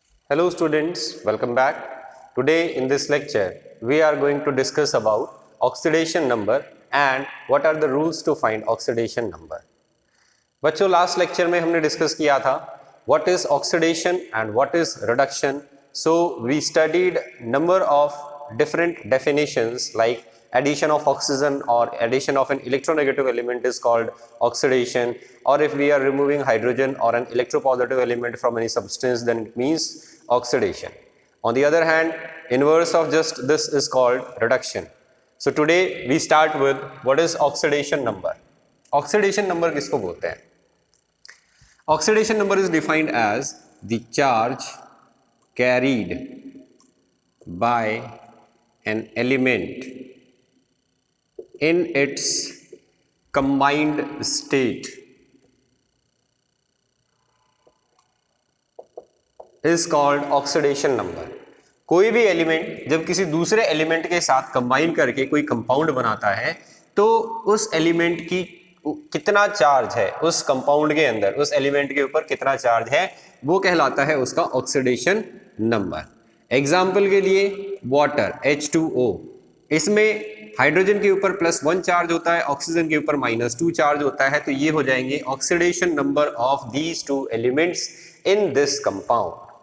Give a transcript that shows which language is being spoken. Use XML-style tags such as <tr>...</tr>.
<en>Hello students, welcome back. Today in this lecture, we are going to discuss about oxidation number and what are the rules to find oxidation number.</en> <hi>बच्चों last lecture में हमने discuss किया था</hi> <en>what is oxidation and what is reduction. So we studied number of different definitions like addition of oxygen or addition of an electronegative element is called oxidation, or if we are removing hydrogen or an electropositive element from any substance, then it means oxidation. On the other hand, inverse of just this is called reduction. So today we start with what is oxidation number.</en> <hi>Oxidation number किसको बोलते हैं?</hi> <en>Oxidation number is defined as the charge carried by an element in its combined state is called oxidation number.</en> <hi>कोई भी element जब किसी दूसरे element के साथ कंबाइन करके कोई कंपाउंड बनाता है तो उस एलिमेंट की कितना चार्ज है उस कंपाउंड के अंदर, उस एलिमेंट के ऊपर कितना चार्ज है, वो कहलाता है उसका ऑक्सीडेशन नंबर. एग्जाम्पल के लिए वाटर H2O, इसमें हाइड्रोजन के ऊपर +1 चार्ज होता है, ऑक्सीजन के ऊपर -2 चार्ज होता है, तो ये हो जाएंगे</hi> <en>Oxidation number of these two elements in this compound.</en>